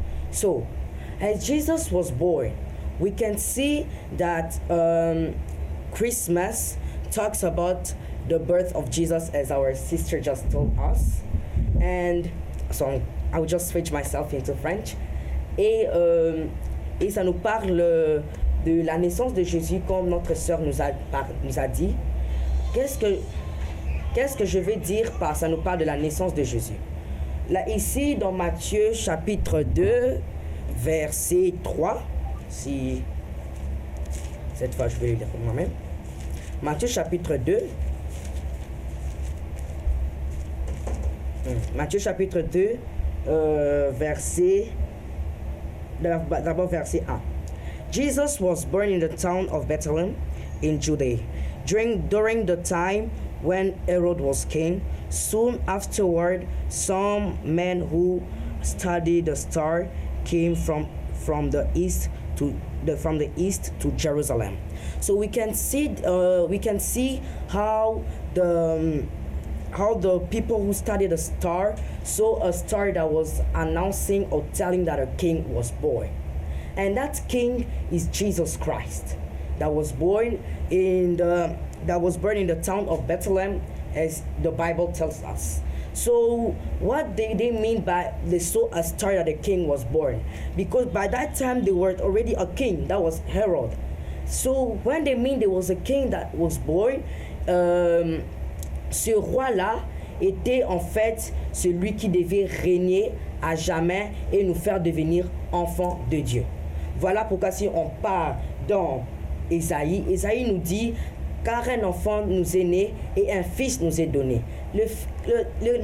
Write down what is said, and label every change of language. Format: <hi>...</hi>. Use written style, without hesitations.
<en>So, as Jesus was born, we can see that Christmas talks about the birth of Jesus, as our sister just told us. And so I will just switch myself into French.</en> <fr>Et ça nous parle de la naissance de Jésus, comme notre sœur nous a dit. Qu'est-ce que je veux dire par ça nous parle de la naissance de Jésus? Là, ici, dans Matthieu chapitre 2, verset 3, si cette fois je vais le lire pour moi-même. Matthieu chapitre 2. Matthieu chapitre 2, d'abord verset 1.</fr> <en>Jesus was born in the town of Bethlehem in Judea during the time when Herod was king. Soon afterward, some men who studied the star came from the east to Jerusalem. So we can see how the people who studied the star saw a star that was announcing or telling that a king was born. And that king is Jesus Christ, that was born in the town of Bethlehem, as the Bible tells us. So what they mean by they saw a star that the king was born? Because by that time there was already a king, that was Herod. So when they mean there was a king that was born,</en> <fr>ce roi-là était en fait celui qui devait régner à jamais et nous faire devenir enfants de Dieu. Voilà pourquoi si on part dans Ésaïe nous dit « Car un enfant nous est né et un fils nous est donné ».</fr>